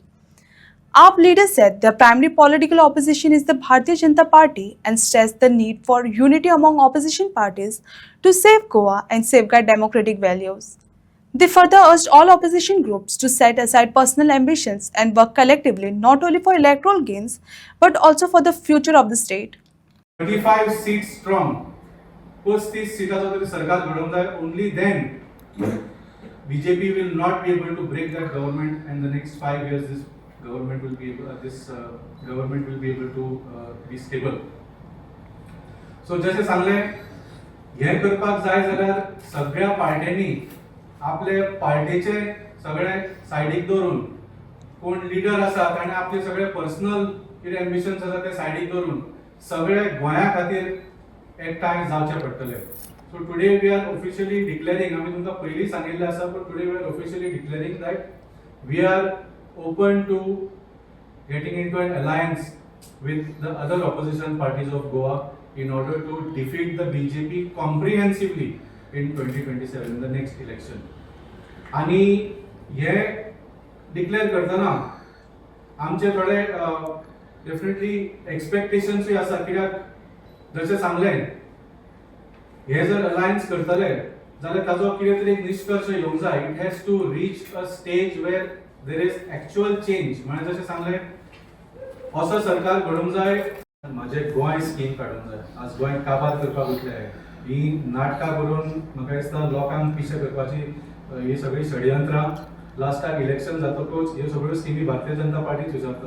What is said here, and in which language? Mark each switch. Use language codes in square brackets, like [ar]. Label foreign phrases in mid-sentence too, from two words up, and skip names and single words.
[en] AAP leaders said their primary political opposition is the Bharatiya Janata Party and stressed the need for unity among opposition parties to save Goa and safeguard democratic values. They further urged all opposition groups to set aside personal ambitions and work collectively not only for electoral gains but also for the future of the state. 35 seats strong. [kok] 35 सीटाचं तरी सरकार घडवून जाय. [en] Only then BJP will not be able to break that government, and the next 5 years this government will be able to be stable. [kok] So जसे सांगले हे करपाक जाय जाल्यार सगळ्या पार्ट्यांनी आपले पार्टीचे सगळे सायडीक दवरून कोण लीडर आसात आनी आपले सगळे पर्सनल कितें एम्बिशन्स आसा ते सायडीक दवरून सगळे गोंया खातीर एकठांय जावचे पडटले. [en] so today we are officially declaring, [kok] आमी तुमकां पयलीं सांगिल्लें आसा, [en] but today we are officially declaring that we are open to getting into an alliance with the other opposition parties of Goa in order to defeat the BJP comprehensively in 2027 in the next election. [kok] आणि हे डिक्लेअर करतना आमचे थोडे [en] definitely expectations [kok] आसा, कित्याक जशें सांगलें हे जर अलायन्स करतले जाल्यार ताजो कितें तरी एक निष्कर्श येवंक जाय. [en] It has to reach a stage where there is actual change. [kok] म्हणजे जशें सांगलें असं सरकार घडूंक जाय, माझे गोंय स्कीम काडूंक जाय. आज गोंय काबार करपाक वयतले, ही नाटकां करून म्हाका दिसता लोकांक पिशे करपाची ही सगळी षडयंत्रां. लास्टाक इलेक्शन जातकूच ह्यो सगळ्यो स्किमी भारतीय जनता पार्टीच विचारता.